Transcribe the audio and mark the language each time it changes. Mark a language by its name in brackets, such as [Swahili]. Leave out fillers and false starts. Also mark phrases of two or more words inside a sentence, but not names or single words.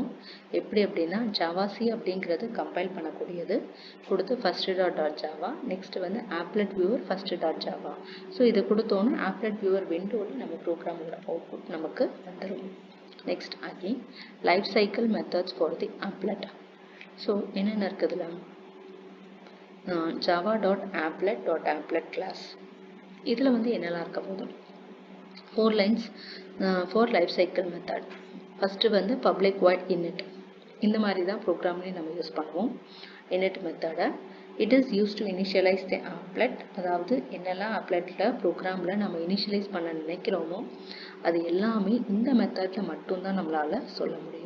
[Tamil] எப்படி அப்படின்னா ஜாவா C அப்படிங்கிறது கம்பைல் பண்ணக்கூடியது கொடுத்து first.java, நெக்ஸ்ட் வந்து [English] applet viewer [Tamil] first.java. ஸோ இதை கொடுத்தோன்னு [English] applet viewer [Tamil] விண்டோவில் நம்ம ப்ரோக்ராமோட அவுட்புட் நமக்கு வந்துடும். [English] next again life cycle methods for the applet. [Tamil] ஸோ என்னென்ன இருக்குதுல java.applet.applet class. இதில் வந்து என்னெல்லாம் இருக்க போதும் [English] 4 lines, [Tamil] 4 [English] life cycle method. [Tamil] ஃபஸ்ட்டு வந்து [English] public void init. [Tamil] இந்த மாதிரி தான் ப்ரோக்ராம்லேயும் நம்ம யூஸ் பண்ணுவோம் init மெத்தடை. [English] it is use to initialise the applet. [Tamil] அதாவது என்னெல்லாம் ஆப்லெட்டில் ப்ரோக்ராமில் நம்ம இனிஷியலைஸ் பண்ண நினைக்கிறோமோ அது எல்லாமே இந்த மெத்தடில் மட்டும்தான் நம்மளால் சொல்ல முடியும்.